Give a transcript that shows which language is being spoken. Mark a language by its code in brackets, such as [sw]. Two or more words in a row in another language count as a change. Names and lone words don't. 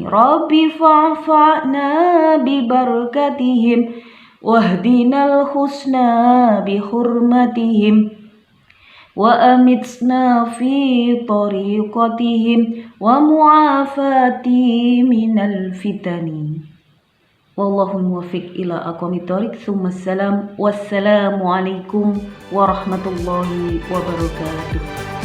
[ar] رب فانفعنا ببركتهم واهدنا الحسنى بحرمتهم وأمتنا في طريقتهم ومعافاة من الفتن. والله الموفق إلى أقوم الطريق. والسلام عليكم ورحمة الله وبركاته.